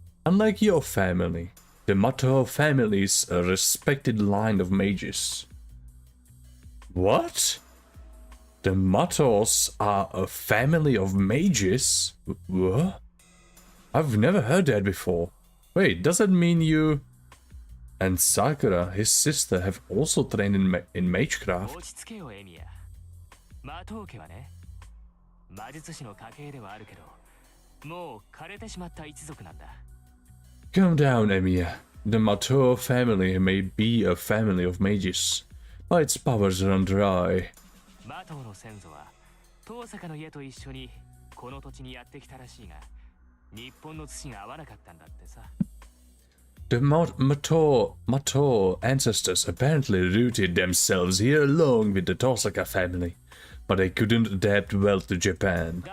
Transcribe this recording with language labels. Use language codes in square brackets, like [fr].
[en] Unlike your family, the Mato family is a respected line of mages. What? The Matos are a family of mages? What? I've never heard that before. Wait, does that mean you... And Sakura, his sister, have also trained in magecraft. [ja] 落ち着けよエミヤ。マトウ家はね、魔術師の家系ではあるけど、もう枯れてしまった一族なんだ。 [en] Calm down, Emiya. The Mato family may be a family of mages, but its powers run dry. [ja] マトウの先祖は、遠坂の家と一緒にこの土地にやってきたらしいが、日本の土が合わなかったんだってさ。 [en] The Mato ancestors apparently rooted themselves here along with the Tosaka family, but they couldn't adapt well to Japan.